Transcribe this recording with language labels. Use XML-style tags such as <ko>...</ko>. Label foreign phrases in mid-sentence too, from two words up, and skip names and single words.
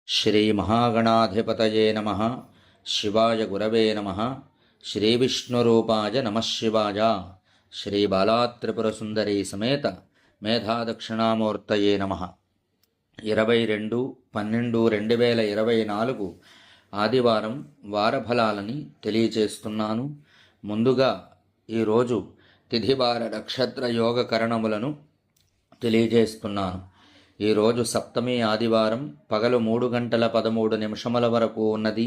<sa>श्रीमहागणाधिपतये नमः। शिवाय गुरवे नमः। श्रीविष्णुरूपाय नमः शिवाय। श्रीबालात्रिपुरसुन्दरी समेत मेधादक्षिणामूर्तये नमः।</sa> <te>22/12/2024 ఆదివారం వారఫలాలని తెలియచేస్తున్నాను. ముందుగా ఈరోజు తిథివార నక్షత్ర యోగ కరణములను తెలియజేస్తున్నాను. ఈరోజు సప్తమి ఆదివారం పగలు 3:13 వరకు ఉన్నది.</te>